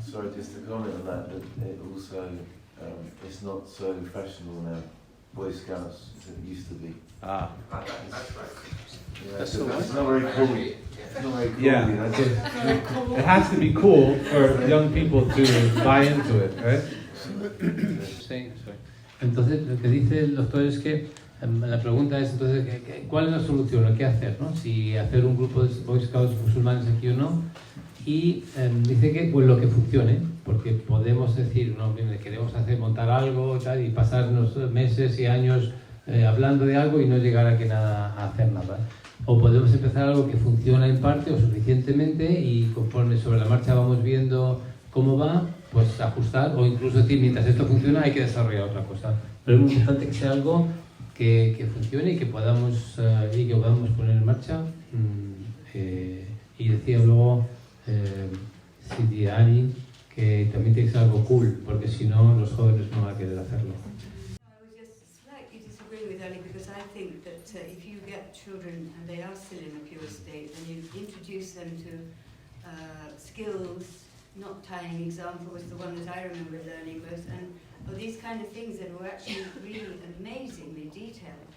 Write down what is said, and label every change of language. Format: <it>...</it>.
<en>Sorry, just to comment on that it also, it's not so fashionable now, Boy Scouts, as it used to be. Ah. That's right. Yeah, That's so so it's not very cool. It's not very cool, Yeah. you know. It has to be cool for young people to buy into it, right?</en> <es>Sí, entonces lo que dice el doctor es que la pregunta es entonces ¿cuál es la solución? ¿O qué hacer? ¿No? Si hacer un grupo de Boy Scouts musulmanes aquí o no. Y dice que pues lo que funcione, porque podemos decir, no, mire, queremos montar algo tal, y pasarnos meses y años hablando de algo y no llegar a hacer nada. O podemos empezar algo que funciona en parte o suficientemente y conforme sobre la marcha vamos viendo cómo va, pues ajustar o incluso decir, mientras esto funciona hay que desarrollar otra cosa. Pero es muy importante que sea algo que funcione y que podamos poner en marcha. Y decía luego Sidiani que también tiene que ser algo cool, porque si no los jóvenes no van a querer hacerlo.</es> <en>I would just slightly disagree with Ali because I think that if you get children and they are still in a pure state, then you introduce them to skills. Knot tying example was the one that I remember learning most, and these kind of things that were actually really amazingly detailed.</en>